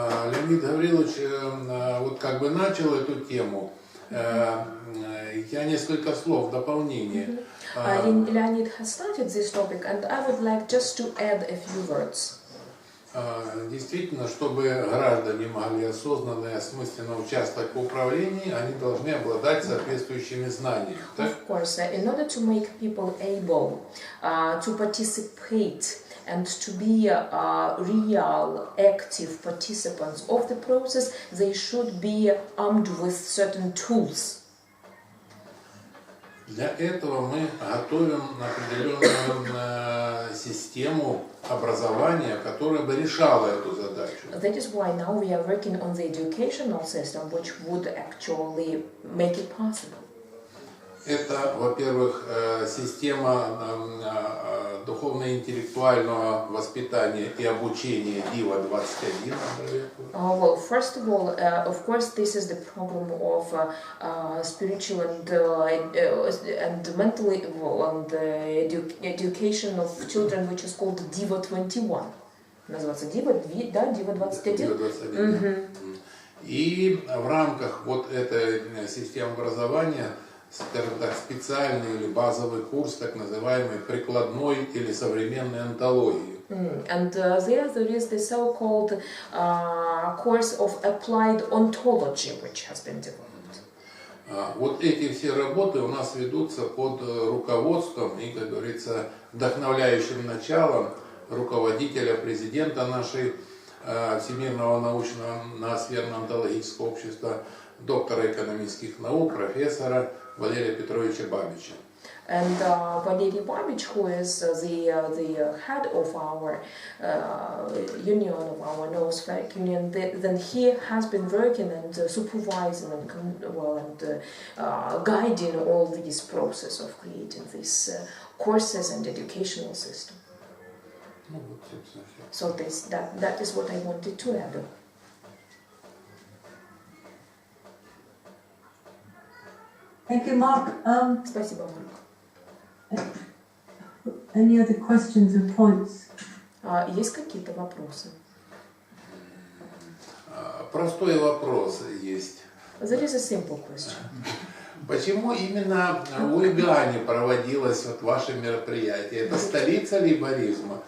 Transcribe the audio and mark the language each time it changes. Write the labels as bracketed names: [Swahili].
[Russian] Леонид Гаврилович вот как бы начал эту тему. Я несколько слов в дополнение. [English] Leonid has started this topic, and I would like just to add a few words. [Russian] Действительно, чтобы граждане могли осознанно и осмысленно участвовать в управлении, они должны обладать соответствующими знаниями. [English] Of course, in order to make people able to participate and to be real, active participants of the process, they should be armed with certain tools. [Russian] Для этого мы готовим определенную систему образования, которая бы решала эту задачу. [English] That is why now we are working on the educational system, which would actually make it possible. [Russian] Это, во-первых, система духовно-интеллектуального воспитания и обучения ДИВА-21. [English] Well, first of all, of course, this is the program of spiritual and mentally and education of children, which is called DIVA-21. [Russian] Называется DIVA, да, DIVA-21. DIVA-21. И в рамках вот этой системы образования, скажем так, специальный или базовый курс, так называемый прикладной или современной онтологии. [English] And there is the so-called course of applied ontology, which has been developed. [Russian] Вот эти все работы у нас ведутся под руководством и, как говорится, вдохновляющим началом руководителя, президента нашей Всемирного научного ноосферно-онтологического общества, доктора экономических наук, профессора Валерия Петровича Бабича. [English] And Valery Babich, who is the head of our union, of our noospheric union, then he has been working and supervising and guiding all these process of creating these courses and educational system. [Russian] Ну, вот, собственно, все. [English] So that is what I wanted to add. Thank you, Mark. [Russian] Спасибо, Марк. [English] Any other questions or points? [Russian] Есть какие-то вопросы? Простой вопрос есть. [English] There is a simple question. [Russian] Почему именно в Уигане проводилось вот ваше мероприятие? Это столица лейборизма?